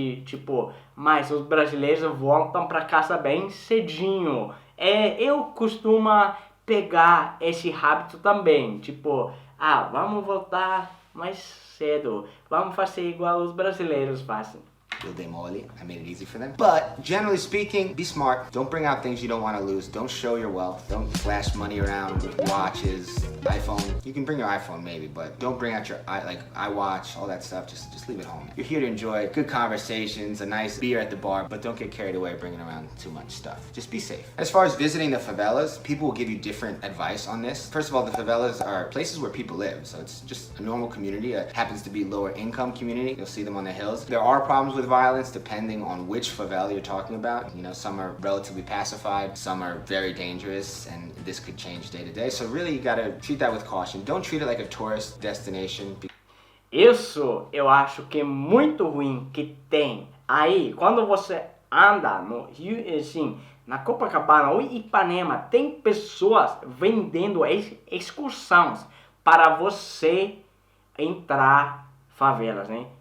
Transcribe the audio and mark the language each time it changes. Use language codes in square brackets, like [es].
[pt] Tipo, mas os brasileiros voltam para casa bem cedinho. Eu costumo pegar esse hábito também, tipo, vamos voltar mais cedo, vamos fazer igual os brasileiros fazem. [en] I made it easy for them. But generally speaking, be smart. Don't bring out things you don't want to lose. Don't show your wealth. Don't flash money around with watches, iPhone. You can bring your iPhone maybe, but don't bring out your iWatch, all that stuff. Just leave it home. You're here to enjoy good conversations, a nice beer at the bar, but don't get carried away bringing around too much stuff. Just be safe. As far as visiting the favelas, people will give you different advice on this. First of all, the favelas are places where people live, so it's just a normal community. It happens to be lower income community. You'll see them on the hills. There are problems with violence depending on which favela you're talking about. You know, some are relatively pacified, some are very dangerous, and this could change day to day. So really you gotta treat that with caution. Don't treat it like a tourist destination. [pt] Isso eu acho que é muito ruim que tem. Aí, quando você anda no Rio, assim, na Copacabana ou Ipanema, tem pessoas vendendo excursões para você entrar favelas, né?